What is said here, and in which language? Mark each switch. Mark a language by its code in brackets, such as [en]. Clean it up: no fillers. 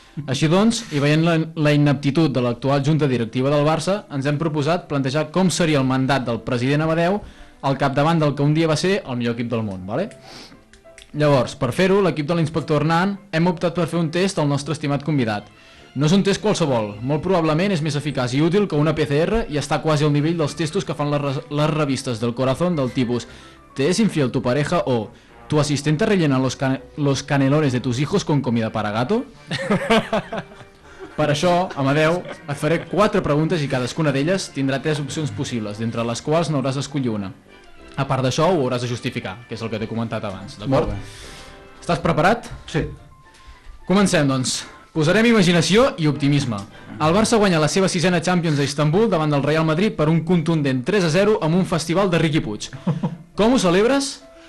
[ca] Així doncs, i veient la ineptitud de l'actual junta directiva del Barça, ens hem proposat plantejar com seria el mandat del president Amadeu al capdavant del que un dia va ser el millor equip del món, ¿vale? Llavors, per fer-ho, l'equip de l'inspector Hernán hem optat per fer un test al nostre estimat convidat. No és un test qualsevol, molt probablement és més eficaç i útil que una PCR i està quasi al nivell dels testos que fan les revistes del Corazón del tipus [es] ¿te es infiel tu pareja? O ¿tu asistente rellena los canelones de tus hijos con comida para gato? [ca] Per això, Amadeu, et faré 4 preguntes i cadascuna d'elles tindrà 3 opcions possibles, d'entre les quals n'hauràs d'escollir una. A part d'això, ho hauràs de justificar, que és el que t'he comentat abans, d'acord? Estàs preparat? Sí. Comencem, doncs. Posarem imaginació i optimisme. El Barça guanya la seva 6a Champions a Istanbul davant del Real Madrid per un contundent 3-0 amb un festival de Riqui Puig. Com ho celebres?